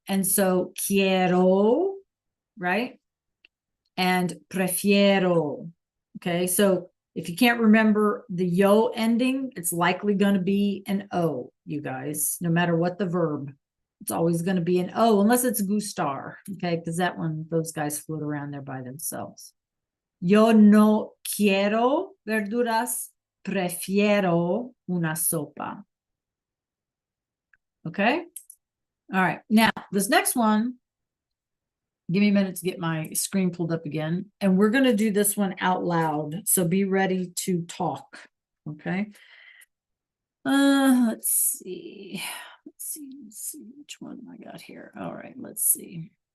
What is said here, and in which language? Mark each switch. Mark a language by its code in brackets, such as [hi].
[en] And so quiero, right? And prefiero. Okay. So if you can't remember the yo ending, it's likely going to be an O, you guys, no matter what the verb. It's always going to be an O, unless it's gustar. Okay. Because those guys float around there by themselves. [es] Yo no quiero verduras, prefiero una sopa. [en] Okay. All right. Now, this next one, give me a minute to get my screen pulled up again. And we're going to do this one out loud. So be ready to talk. Okay. Let's see. Let's see which one I got here. All right. Let's see.